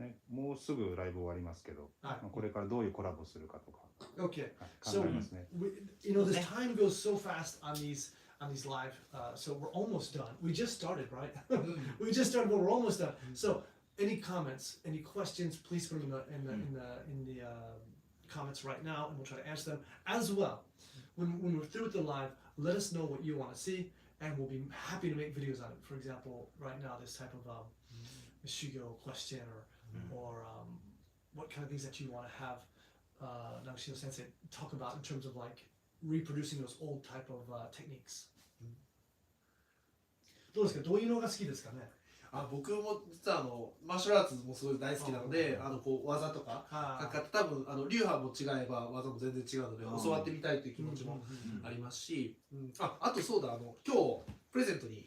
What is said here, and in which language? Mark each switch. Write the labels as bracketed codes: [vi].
[ja] もうすぐライブ終わりますけど、これからどういうコラボするかとか [en] Okay. [ja] 考えますね。 [en] This time goes so fast on these live. So we're almost done. We just started, right? We just started, but we're almost done. So any comments, any questions, please put them in the comments right now, and we'll try to answer them as well. When we're through with the live, let us know what you want to see, and we'll be happy to make videos on it. For example, right now, this type of shugyo question or what kind of things that you want to have Nagashino Sensei talk about in terms of like reproducing those old type of techniques. [ja] どうですか？どういうのが好きですかね？僕も実はマーシャルアーツもすごい大好きなので、こう技とか多分流派も違えば技も全然違うので教わってみたいという気持ちもありますし、あとそうだ今日プレゼントに